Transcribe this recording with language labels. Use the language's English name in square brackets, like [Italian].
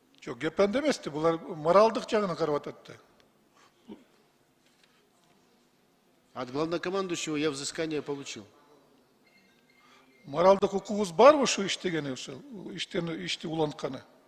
[Kyrgyz] Жок, кеп анда эмес, булар моралдык жагына карап атат да. [Russian] От главнокомандующего я взыскание получил. [Kyrgyz] Моралдык укугубуз барбы ушу иштегени, ошо ишти улантканы?